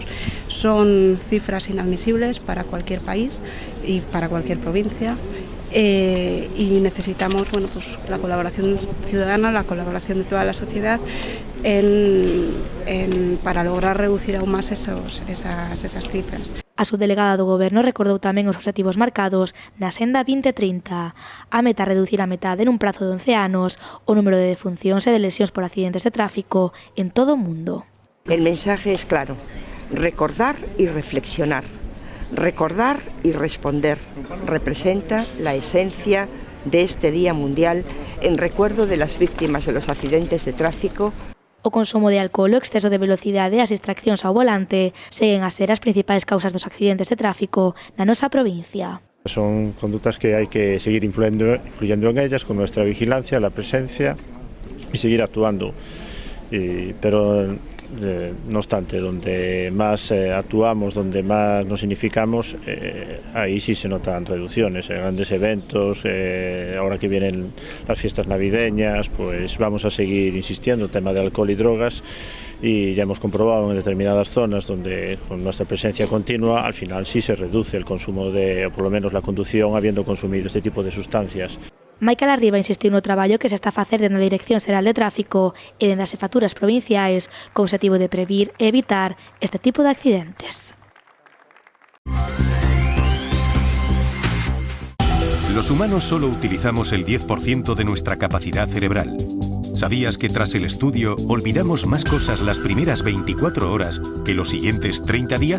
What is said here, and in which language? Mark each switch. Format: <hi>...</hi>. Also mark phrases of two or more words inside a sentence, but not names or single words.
<es>Son cifras inadmisibles para cualquier país y para cualquier provincia. Y necesitamos la colaboración ciudadana, la colaboración de toda la sociedad para lograr reducir aún más esas cifras.</es> <gl>A subdelegada do Goberno recordou tamén os obxectivos marcados na Senda 2030. A meta reducir a metade nun prazo de 11 anos o número de defuncións e de lesións por accidentes de tráfico en todo o mundo.</gl> <es>El mensaje es claro: recordar y reflexionar. Recordar y responder representa la esencia de este Día Mundial en recuerdo de las víctimas de los accidentes de tráfico.</es> <gl>O consumo de alcohol, o exceso de velocidade e as distraccións ao volante seguen a ser as principais causas dos accidentes de tráfico na nosa provincia.</gl> <es>Son conductas que hay que seguir influyendo en ellas con nuestra vigilancia, la presencia y seguir actuando. Pero no obstante, donde más actuamos, donde más nos significamos, ahí sí se notan reducciones. En grandes eventos, ahora que vienen las fiestas navideñas, pues vamos a seguir insistiendo en el tema de alcohol y drogas, y ya hemos comprobado en determinadas zonas donde con nuestra presencia continua al final sí se reduce el consumo de, o por lo menos la conducción, habiendo consumido este tipo de sustancias.</es> <gl>Maica Larriba insistiu no traballo que se está a facer dende a Dirección Xeral de Tráfico e dende as xefaturas provinciais co obxectivo de previr e evitar este tipo de accidentes.</gl> <es>Los humanos solo utilizamos el 10% de nuestra capacidad cerebral. ¿Sabías que tras el estudio olvidamos más cosas las primeras 24 horas que los siguientes 30 días?</es>